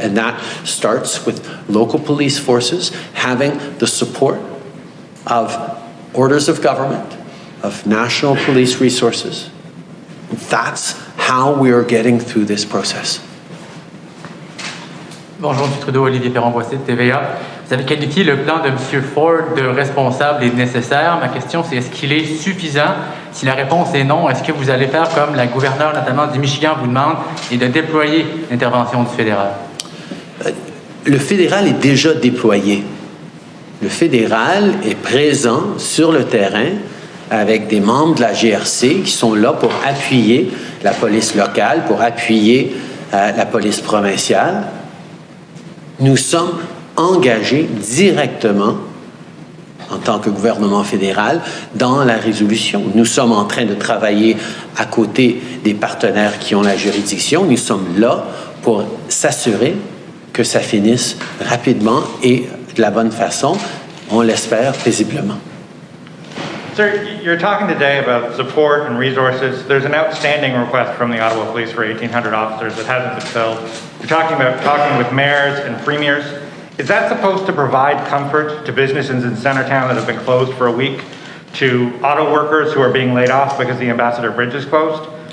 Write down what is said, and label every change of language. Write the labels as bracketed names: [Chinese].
[English] And that starts with local police forces having the support of orders of government, of national police resources. That's how we are getting through this process. [French] Bonjour, M. Trudeau, Olivier Perron-Boissé de TVA. Vous avez qualifié le plan de M. Ford de responsable et de nécessaire. Ma question, c'est est-ce qu'il est suffisant? Si la réponse est non, est-ce que vous allez faire comme la gouverneure, notamment du Michigan, vous demande, et de déployer l'intervention du fédéral? Le fédéral est déjà déployé. Le fédéral est présent sur le terrain avec des membres de la GRC qui sont là pour appuyer la police locale, pour appuyer la police provinciale. Nous sommes engagés directement, en tant que gouvernement fédéral, dans la résolution. Nous sommes en train de travailler à côté des partenaires qui ont la juridiction. Nous sommes là pour s'assurer que ça finisse rapidement et de la bonne façon, on l'espère paisiblement. [English] Sir, you're talking today about support and resources. There's an outstanding request from the Ottawa Police for 1,800 officers that hasn't been filled. You're talking about talking with mayors and premiers. Is that supposed to provide comfort to businesses in Centertown that have been closed for a week, to auto workers who are being laid off because the Ambassador Bridge is closed?